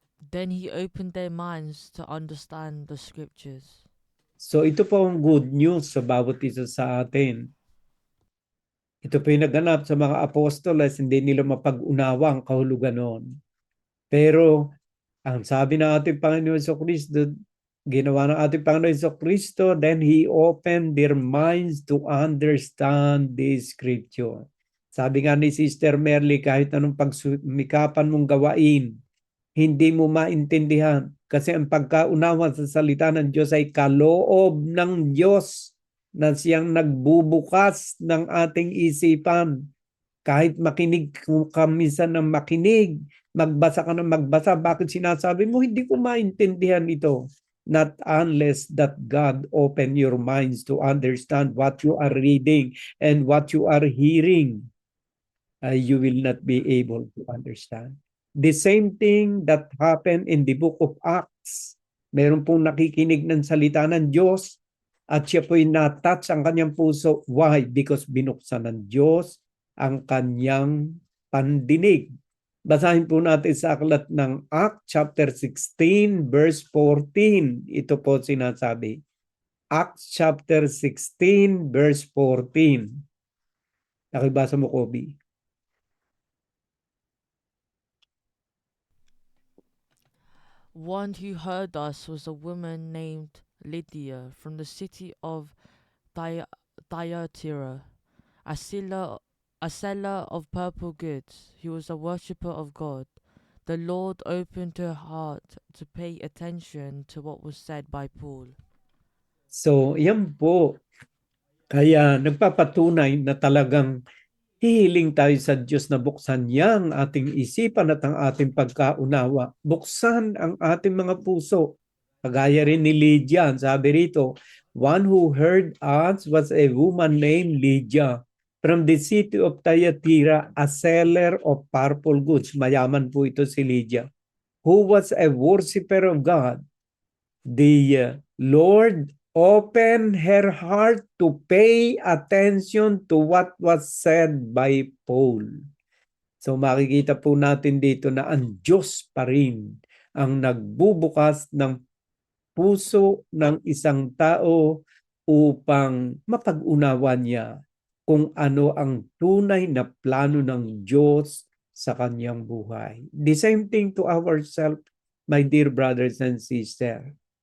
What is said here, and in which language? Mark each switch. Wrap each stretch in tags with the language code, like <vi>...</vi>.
<en>Then he opened their minds to understand the scriptures.</en> <tl>So ito po ang good news sa bawat isa sa atin. Ito po yung naganap sa mga apostoles, hindi nila mapag-unawa ang kahulugan noon. Pero ang sabi ng ating Panginoon Jesucristo, ginawa ng ating Panginoon Jesucristo,</tl> <en>then He opened their minds to understand the scripture.</en> <tl>Sabi nga ni Sister Merly, kahit anong pagsumikapan mong gawain, hindi mo maintindihan. Kasi ang pagkaunawa sa salita ng Diyos ay kaloob ng Diyos na siyang nagbubukas ng ating isipan. Kahit makinig ka minsan ng makinig, magbasa ka ng magbasa, bakit sinasabi mo, hindi ko maintindihan ito?</tl> <en>Not unless that God open your minds to understand what you are reading and what you are hearing, you will not be able to understand. The same thing that happened in the book of Acts.</en> <tl>Meron pong nakikinig ng salita ng Diyos at siya po'y natouch ang kanyang puso.</tl> <en>Why?</en> <tl>Because binuksan ng Diyos ang kanyang pandinig. Basahin po natin sa aklat ng Acts chapter 16 verse 14. Ito po sinasabi. Acts chapter 16 verse 14. Nakibasa mo, Kobe.</tl> <en>One who heard us was a woman named Lydia from the city of Thyatira, a seller of purple goods, who was a worshipper of God. The Lord opened her heart to pay attention to what was said by Paul.</en> <tl>So, yan po. Kaya nagpapatunay na talagang hihiling tayo sa Diyos na buksan niya ang ating isipan at ang ating pagkaunawa. Buksan ang ating mga puso. Kagaya rin ni Lydia, sabi rito,</tl> <en>one who heard us was a woman named Lydia from the city of Thyatira, a seller of purple goods.</en> <tl>Mayaman po ito si</tl> <en>Lydia, who was a worshiper of God. The Lord opened her heart to pay attention to what was said by Paul.</en> <tl>So makikita po natin dito na ang Diyos pa rin ang nagbubukas ng puso ng isang tao upang mapag-unawa niya kung ano ang tunay na plano ng Diyos sa kanyang buhay.</tl> <en>The same thing to ourselves, my dear brothers and sisters.</en>